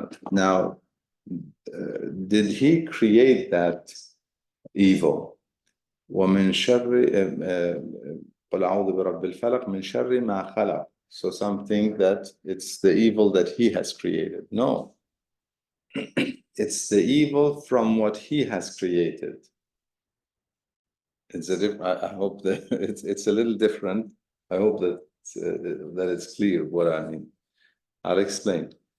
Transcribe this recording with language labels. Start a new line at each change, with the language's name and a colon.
English: Now, did He create that evil?
Arabic: ومن شر قل أعوذ برب الفلق من شر ما خلق.
English: So something that it's the evil that He has created. No, it's the evil from what He has created. I hope that it's a little different. I hope that it's clear what I mean. I'll explain.